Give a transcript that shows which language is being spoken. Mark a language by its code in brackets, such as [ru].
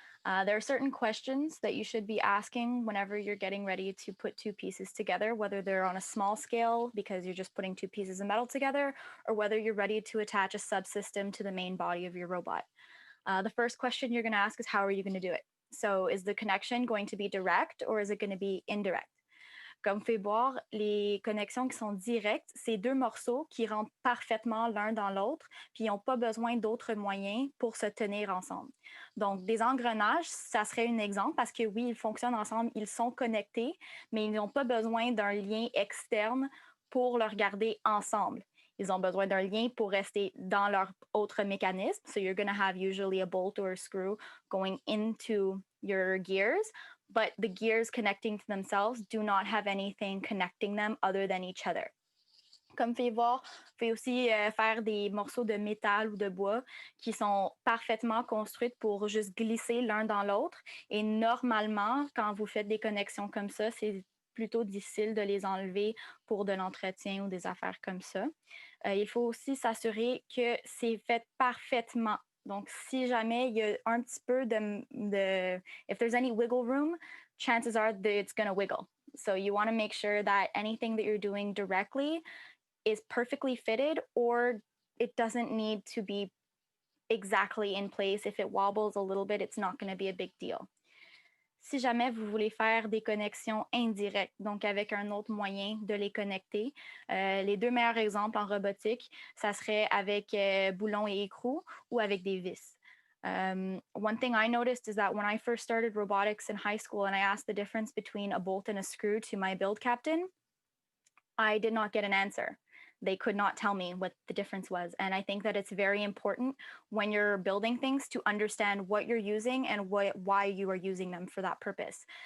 [en] There are certain questions that you should be asking whenever you're getting ready to put 2 pieces together, whether they're on a small scale because you're just putting 2 pieces of metal together, or whether you're ready to attach a subsystem to the main body of your robot. The first question you're going to ask is, how are you going to do it? So is the connection going to be direct or is it going to be indirect? [fr] Comme vous pouvez voir, les connexions qui sont directes, c'est 2 morceaux qui rentrent parfaitement l'un dans l'autre, puis ils n'ont pas besoin d'autres moyens pour se tenir ensemble. Donc, des engrenages, ça serait un exemple parce que oui, ils fonctionnent ensemble, ils sont connectés, mais ils n'ont pas besoin d'un lien externe pour le garder ensemble. Ils ont besoin d'un lien pour rester dans leur autre mécanisme. [en] So you're going to have usually a bolt or a screw going into your gears, but the gears connecting to themselves do not have anything connecting them other than each other. [fr] Comme vous pouvez voir, vous pouvez aussi faire des morceaux de métal ou de bois qui sont parfaitement construits pour juste glisser l'un dans l'autre. Et normalement, quand vous faites des connexions comme ça, c'est plutôt difficile de les enlever pour de l'entretien ou des affaires comme ça. Il faut aussi s'assurer que c'est fait parfaitement. Donc, si jamais il y a un petit peu [en] if there's any wiggle room, chances are that it's going to wiggle. So you want to make sure that anything that you're doing directly is perfectly fitted, or it doesn't need to be exactly in place. If it wobbles a little bit, it's not going to be a big deal. [fr] Si jamais vous voulez faire des connexions indirectes, donc avec un autre moyen de les connecter, les deux meilleurs exemples en robotique, ça serait avec boulons et écrous ou avec des vis. [en] One thing I noticed is that when I first started robotics in high school and I asked the difference between a bolt and a screw to my build captain, I did not get an answer. They could not tell me what the difference was. And I think that it's very important when you're building things to understand what you're using and why you are using them for that purpose.